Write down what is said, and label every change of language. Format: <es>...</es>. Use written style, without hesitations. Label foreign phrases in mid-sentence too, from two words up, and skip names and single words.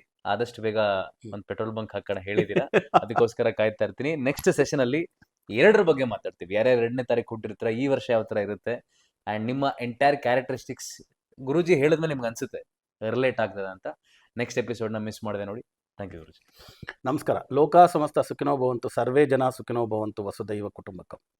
<kn>ಆದಷ್ಟು ಬೇಗ ಒಂದು</kn> <en>petrol bunk</en> <kn>ಹಾಕೋಣ ಹೇಳಿದ್ದೀರಾ, ಅದಕ್ಕೋಸ್ಕರ ಕಾಯ್ತಾ ಇರ್ತೀನಿ.</kn> <en>next session</en> <kn>ಅಲ್ಲಿ 2 ಬಗ್ಗೆ ಮಾತಾಡ್ತೀವಿ. ಯಾರ್ಯಾರು 2ನೇ ತಾರೀಕು ಹುಟ್ಟಿರ್ತಾರೆ, ಈ ವರ್ಷ ಯಾವ ತರ ಇರುತ್ತೆ, ಅಂಡ್ ನಿಮ್ಮ</kn> <en>entire characteristics</en> <kn>ಗುರುಜಿ ಹೇಳಿದ್ಮೇಲೆ ನಿಮ್ಗೆ ಅನ್ಸುತ್ತೆ ರಿಲೇಟ್ ಆಗ್ತದೆ ಅಂತ.</kn> <en>next episode</en> <kn>ಮಿಸ್ ಮಾಡಿದೆ ನೋಡಿ.</kn> <en>thank you</en> <kn>ಗುರುಜಿ. ನಮಸ್ಕಾರ.</kn> <sa>ಲೋಕ ಸಮಸ್ತ ಸುಖಿನೋ ಭವಂತು, ಸರ್ವೇ ಜನ ಸುಖಿನೋ ಭವಂತು, ವಸುದೈವ ಕುಟುಂಬಕಂ.</sa>